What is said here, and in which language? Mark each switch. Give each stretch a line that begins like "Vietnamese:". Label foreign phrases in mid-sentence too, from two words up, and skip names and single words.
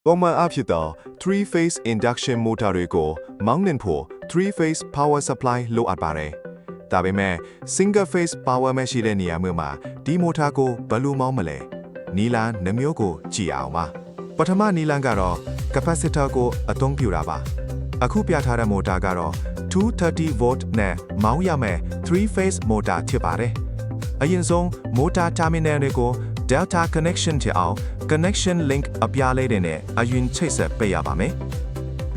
Burmese: ပုံမှန်အဖြစ်တော့
English: 3-phase induction motor
Burmese: တွေကိုမောင်းနှင်ဖို့
English: 3-phase power supply
Burmese: လိုအပ်ပါတယ်။ဒါပေမဲ့
English: single-phase power
Burmese: မရှိ တဲ့နေရာမျိုးမှာဒီ motor ကိုဘယ်လိုမောင်းမလဲ။နီလန်နှမျိုးကိုကြည့်အောင်ပါ။ပထမနီလန်ကတော့ capacitor ကိုအသုံးပြုတာပါ။အခုပြထားတဲ့ motor ကတော့ 230 volt နဲ့မောင်းရမယ့်
English: 3-phase motor
Burmese: ဖြစ်ပါတယ်။အရင်ဆုံး
English: motor terminal
Burmese: တွေကို
English: delta connection
Burmese: ချအောင်
English: connection link
Burmese: အပြားလေးတွေနဲ့အရင်ချိတ်ဆက်ပေးရပါမယ်။